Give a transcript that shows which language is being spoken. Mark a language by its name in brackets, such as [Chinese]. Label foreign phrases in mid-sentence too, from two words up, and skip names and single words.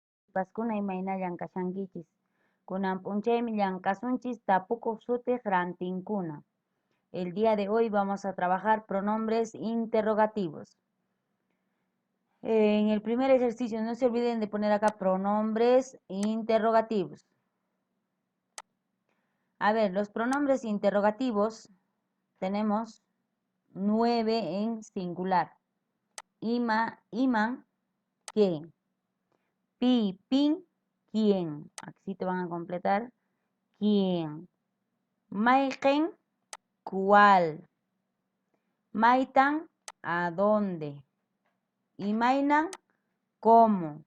[Quechua] Paskuna imaynayan kashankichis. Kunan p'unchaymi llankasunchis tapukuq sutiq rantinkuna. [Spanish] El día de hoy vamos a trabajar pronombres interrogativos. En el primer ejercicio no se olviden de poner acá pronombres interrogativos. A ver, los pronombres interrogativos tenemos 9 en singular. [Quechua] Ima, iman, [Spanish] ¿qué? [Quechua] Pi, pin, ¿quién? [Spanish] Aquí te van a completar. ¿Quién? Maiken, ¿cuál? Maitan, ¿a dónde? Imainan, ¿cómo?